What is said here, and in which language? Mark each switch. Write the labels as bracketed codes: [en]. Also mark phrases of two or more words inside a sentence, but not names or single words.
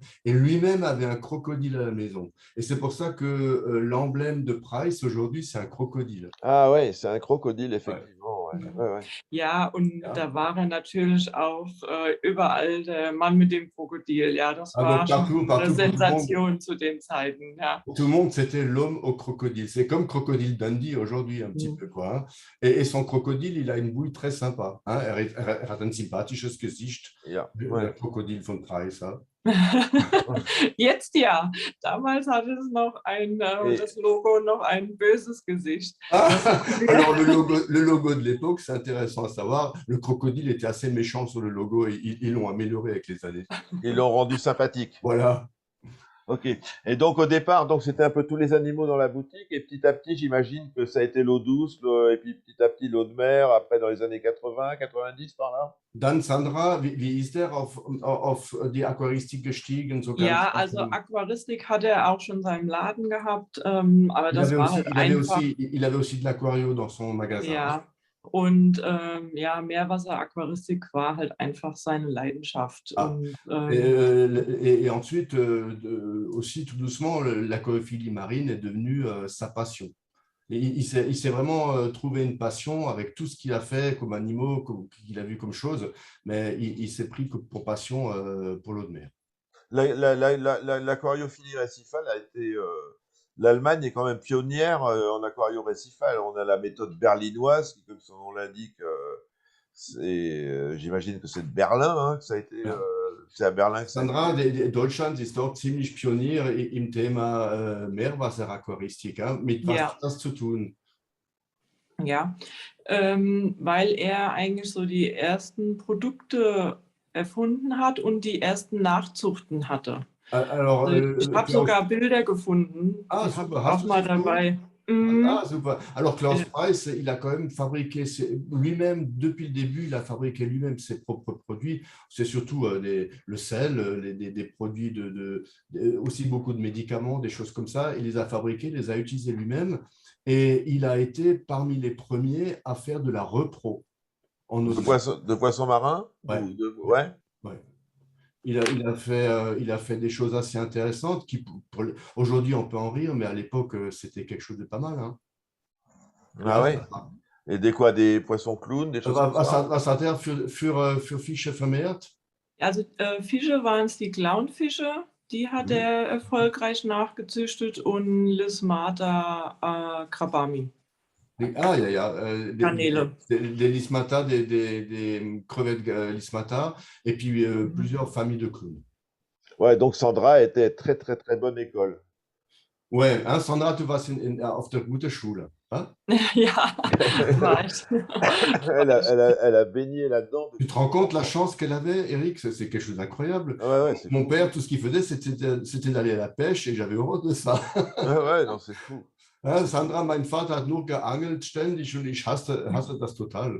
[fr] Et lui-même avait un crocodile à la maison. Et c'est pour ça que l'emblème de Price aujourd'hui, c'est un crocodile. Ah ouais, c'est un crocodile, Ouais. effectivement. Ouais, mhm. ouais, ouais. [de] Ja, und Ja. da war er natürlich auch überall der Mann mit dem Krokodil. Ja, das Ah, war [fr] donc [de] schon eine [fr] partout [de] Sensation zu den Zeiten. Ja. [fr] pour tout le monde, c'était l'homme au crocodile. C'est comme Crocodile Dundee aujourd'hui, un petit Mhm. peu, quoi. Hein. Et son crocodile, il a une bouille très sympa. Hein. [de] Er hat ein sympathisches Gesicht, Ja, der [fr] ouais. [de] Krokodil von Price. Hein. Jetzt ja. Damals hatte es [fr] Et, [de] das Logo noch ein böses Gesicht. [fr] Ah, alors, le logo de l'époque, c'est intéressant à savoir. Le crocodile était assez méchant sur le logo et ils l'ont amélioré avec les années. ils l'ont rendu sympathique. Voilà. Ok. Et donc au départ, donc c'était un peu tous les animaux dans la boutique, et petit à petit, j'imagine que ça a été l'eau douce, et puis petit à petit l'eau de mer, après dans les années 80, 90 par là. [de] Dann, Sandra, wie ist der auf die Aquaristik gestiegen? So ganz, Ja, also Aquaristik hatte er auch schon in seinem Laden gehabt, aber [fr] il [de] das [fr] avait [de] war [fr] aussi, [de] halt einfach, [fr] il avait aussi de l'aquario dans son magasin. [de] ja. Und ja, Meerwasseraquaristik war halt einfach seine Leidenschaft. Ah. Und [fr] Et ensuite, aussi tout doucement, l'aquariophilie marine est devenue sa passion. Et il s'est vraiment trouvé une passion avec tout ce qu'il a fait comme animaux, qu'il a vu comme choses, mais il s'est pris pour passion pour l'eau de mer. L'aquariophilie récifale a été. L'Allemagne est quand même pionnière en aquario récifal. On a la méthode berlinoise, qui, comme son nom l'indique, j'imagine que c'est de Berlin, hein, que ça a été. [de] Ja. [fr] C'est à Berlin que ça a Sandra, été. [de] Deutschland ist dort ziemlich Pionier im Thema Meerwasseraquaristik. Ja? Mit was ja, hat das zu tun? ja, weil er eigentlich so die ersten Produkte erfunden hat und die ersten Nachzuchten hatte. [fr] Alors, [de] Ich habe [fr] Klaus, [de] sogar Bilder gefunden, die habe [fr] super, [de] ich hast auch du mal sie vor? dabei. Mhm. [fr] Super. Alors, Klaus [de] Ja, [fr] Price, il a quand même fabriqué lui-même, depuis le début, il a fabriqué lui-même ses propres produits. C'est surtout le sel, des produits aussi beaucoup de médicaments, des choses comme ça. Il les a fabriqués, les a utilisés lui-même. Et il a été parmi les premiers à faire de la repro en eau de mer. De poissons marins Ouais. Ouais. Ouais. Il a fait des choses assez intéressantes qui, aujourd'hui, on peut en rire, mais à l'époque, c'était quelque chose de pas mal. Hein. Ah [de] Ja, [fr] ouais. Et des quoi? Des poissons clowns, des choses comme ça? [de] was hat er für Fische vermehrt? also Fische waren es die Clownfische, die hat Mhm. er erfolgreich nachgezüchtet und Lismata Krabami, [fr] Ah, il y a [de] Garnele. [fr] des lismata, des crevettes lismata, et puis Mhm. plusieurs familles de clowns. Ouais, donc Sandra était très très très bonne école. Ouais, hein, [de] Sandra, du warst auf der guten Schule. Hein? Ja, war ich. [fr] Elle a baigné là-dedans Tu te depuis rends compte la longtemps. chance qu'elle avait, Eric? C'est quelque chose d'incroyable. Ouais, ouais, c'est Mon fou. père, tout ce qu'il faisait, c'était d'aller à la pêche et j'avais horreur de ça. Ouais, ouais, non, c'est fou. [de] Ja, Sandra, mein Vater hat nur geangelt ständig und ich hasse das total.